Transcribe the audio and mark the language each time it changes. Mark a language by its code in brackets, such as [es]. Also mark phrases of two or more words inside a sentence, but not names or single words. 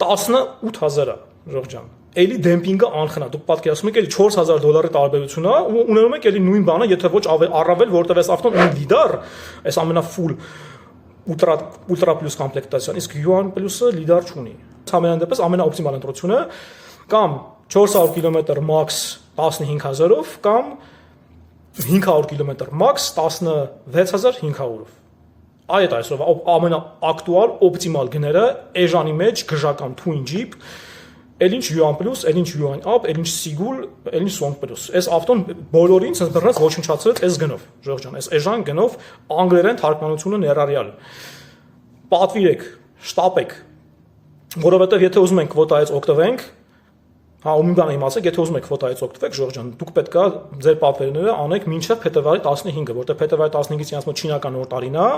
[hy] է Ժողովրդյան։ էլի դեմպինգը անխնա։ Դուք պատկերացնում եք էլի $4000 տարբերություն է, ու ունենում եք էլի նույն բանը, եթե ոչ առավել, որտեղ այս ավտոն ունի լիդար, այս ամենաֆուլ ուլտրա պլյուս կոմպլեկտացիան, իսկ Yuan Plus-ը լիդար չունի։ Համենայն դեպս ամենաօպտիմալ ընտրությունը կամ 400 կմ max 15000-ով կամ 500 կմ max 16500-ով։ Այդ այսօր ամենաակտուալ օպտիմալ գները էժանի մեջ գժական twin jeep, Elinch Yuan Plus, Elinch Yuan Up, Elinch Sigul, Elinch Song Plus։ Այս ավտոն բոլորին ցած բռնած ոչնչացրեց այս գնով, Ժողովուրդ ջան, այս էժան գնով անգլերեն թարգմանությունը ներառյալ։ Պատվիրեք, շտապեք, որովհետև եթե ուզում ենք կվոտայից օգտվենք, հա ու մի բան իմացեք, եթե ուզում եք կվոտայից օգտվեք, Ժողովուրդ ջան, դուք պետք է ձեր պապերները անեք մինչև փետրվարի 15-ը, որտեղ փետրվարի 15-ից իրենց մոտ չինական նոր տարին է,